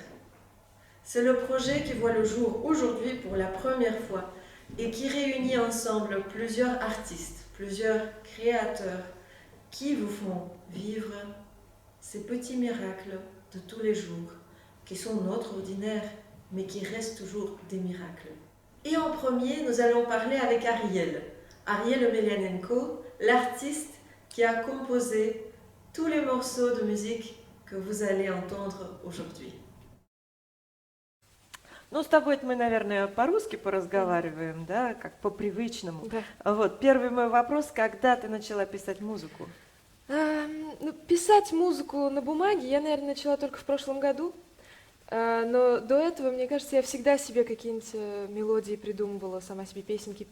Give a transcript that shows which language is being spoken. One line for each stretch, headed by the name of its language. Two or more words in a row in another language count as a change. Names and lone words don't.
French: C'est le projet qui voit le jour aujourd'hui pour la première fois et qui réunit ensemble plusieurs artistes, plusieurs créateurs qui vous font vivre ces petits miracles de tous les jours qui sont notre ordinaire mais qui restent toujours des miracles. Et en premier, nous allons parler avec Ariel Emelianenko, l'artiste qui a composé tous les morceaux de musique que vous allez entendre aujourd'hui.
Russian: Ну, с тобой мы, наверное, по-русски поразговариваем, да, как по-привычному. Да. Вот, первый мой вопрос, когда ты начала писать музыку? Писать музыку на бумаге я, наверное, начала только в прошлом году. Но до этого, мне кажется, я всегда себе какие-нибудь мелодии придумывала, сама себе песенки пела.